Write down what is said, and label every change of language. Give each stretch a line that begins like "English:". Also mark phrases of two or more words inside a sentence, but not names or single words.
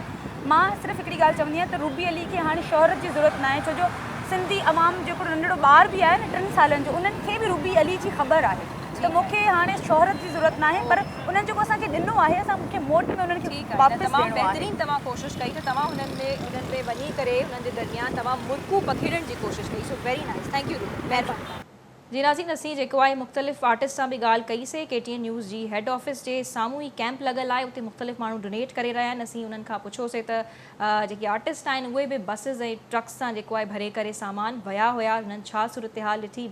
Sindhi: मां सिर्फ़ु हिकिड़ी ॻाल्हि चवंदी आहियां त रूबी अली खे हाणे शोहरत जी ज़रूरत न आहे, छो जो सिंधी अवाम जेको नंढड़ो ॿार बि आहे न 3 सालनि जो, उन्हनि खे बि रूबी अली जी ख़बर आहे त मूंखे हाणे शोहरत जी ज़रूरत न आहे, पर उन्हनि जेको असांखे ॾिनो आहे असां मूंखे मोट में उन्हनि खे वापसि तमामु बहितरीन तव्हां कोशिशि कई त तव्हां उन्हनि में वञी करे उन्हनि जे दरमियान तव्हां मुर्गू पखेड़ण जी कोशिशि कई।
English: So very nice, thank you Ruby, महिरबानी।
Sindhi: जी नाज़रीन, असीं जेको आहे मुख़्तलिफ़ आर्टिस्ट सां बि ॻाल्हि कईसीं। KTN न्यूज़ जी
English: head office
Sindhi: जे साम्हूं ई कैंप लॻल आहे, उते मुख़्तलिफ़ माण्हू डोनेट करे रहिया आहिनि। असीं उन्हनि खां पुछोसीं त जेके आर्टिस्ट आहिनि उहे बि बसिस ऐं ट्रक्स सां जेको आहे भरे करे सामान विया हुआ, उन्हनि छा सूरत हाल ॾिठी।